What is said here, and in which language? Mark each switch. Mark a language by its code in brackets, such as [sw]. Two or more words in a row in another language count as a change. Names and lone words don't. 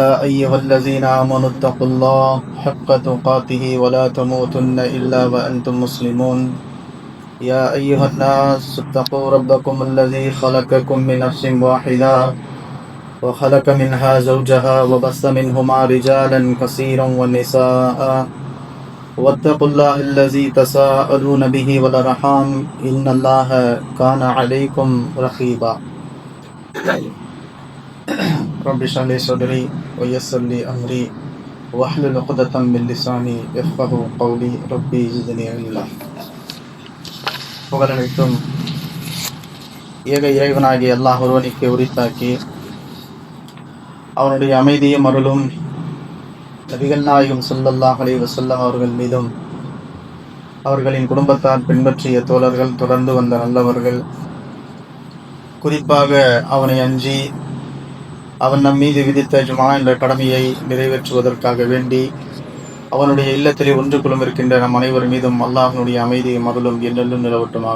[ar] أيها الذين آمنوا اتقوا الله حق تقاته ولا تموتن إلا وأنتم مسلمون يا أيها الناس اتقوا ربكم الذي خلقكم من نفس واحدة وخلق منها زوجها وبث منهما رجالا كثيرا ونساء واتقوا الله الذي تساءلون به والأرحام إن الله كان عليكم رقيبا رب اشرح لي صدري ويسر لي أمري واحلل عقدة من لساني يفقهوا قولي ربي زدني علما. [ta] புகழனைத்தும் ஏக இறைவனாகிய அல்லாஹ் ஒருவனுக்கு உரித்தாக்கி அவனுடைய அமைதியும் அருளும் நபிகள் நாயகம் ஸல்லல்லாஹு [ar] عليه وسلم [ta] அவர்கள் மீதும் அவர்களின் குடும்பத்தார் பின்பற்றிய தோழர்கள் தொடர்ந்து வந்த நல்லவர்கள் குறிப்பாக அவனை அஞ்சி அவன் நம் மீது விதித்த ஜுமா என்ற கடமையை நிறைவேற்றுவதற்காக வேண்டி அவனுடைய இல்லத்திலே ஒன்று குழும் இருக்கின்ற நம் அனைவர் மீதும் அல்லாஹ்வுடைய அமைதியும் அருளும் என்றென்றும் நிலவட்டுமாக.